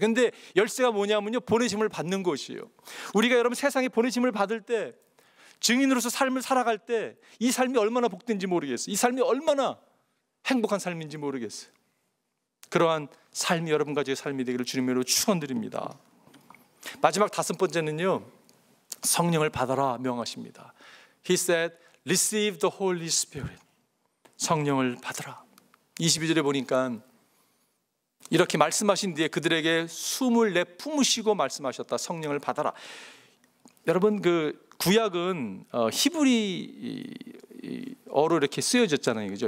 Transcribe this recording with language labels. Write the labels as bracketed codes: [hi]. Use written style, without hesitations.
[ko] 근데 열쇠가 뭐냐면요, 보내심을 받는 것이에요. 우리가 여러분 세상에 보내심을 받을 때, 증인으로서 삶을 살아갈 때 이 삶이 얼마나 복된지 모르겠어요. 이 삶이 얼마나 행복한 삶인지 모르겠어요. 그러한 삶이 여러분 가족의 삶이 되기를 주님으로 축원드립니다. 마지막 5번째는요, 성령을 받아라 명하십니다. [en] He said, receive the Holy Spirit. [ko] 성령을 받아라. 22절에 보니까 이렇게 말씀하신 뒤에 그들에게 숨을 내뿜으시고 말씀하셨다. 성령을 받아라. 여러분, 그 구약은 히브리어로 이렇게 쓰여졌잖아요, 그죠?